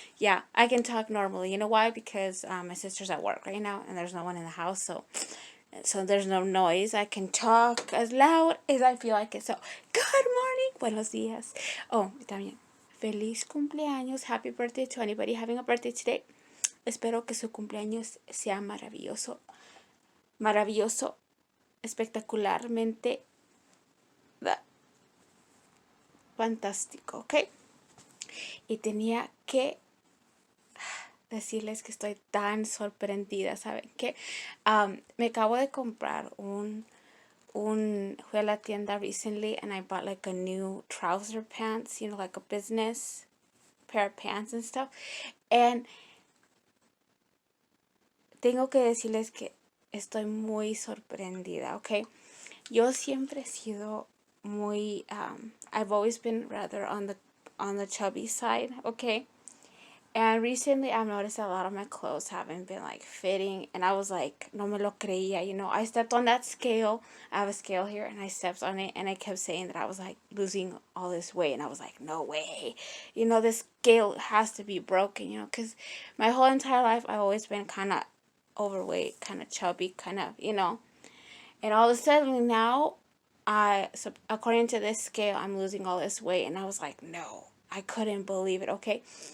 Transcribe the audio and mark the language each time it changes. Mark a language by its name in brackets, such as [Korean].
[English] Yeah, I can talk normally. You know why? Because my sister's at work right now and there's no one in the house, so there's no noise. I can talk as loud as I feel like it. So, good morning. [Spanish] Buenos días. Oh, y también feliz cumpleaños. [English] Happy birthday to anybody having a birthday today. [Spanish] Espero que su cumpleaños sea maravilloso. Maravilloso. Espectacularmente fantástico, ¿ok? Y tenía que decirles que estoy tan sorprendida, ¿saben qué? Me acabo de comprar fui a la tienda [English] recently and I bought like a new trouser pants, like a business pair of pants and stuff. [Spanish] And tengo que decirles que estoy muy sorprendida, ¿ok? Yo siempre he sido muy, [English] I've always been rather on the chubby side, okay? And recently I've noticed a lot of my clothes haven't been like fitting, and I was like, [Spanish] no me lo creía, [English] I stepped on that scale. I have a scale here, and I stepped on it, and I kept saying that I was like losing all this weight, and I was like, no way, this scale has to be broken, because my whole entire life I've always been kind of overweight, kind of chubby, kind of, and all of a sudden now, so according to this scale, I'm losing all this weight, and I was like, no, I couldn't believe it, okay?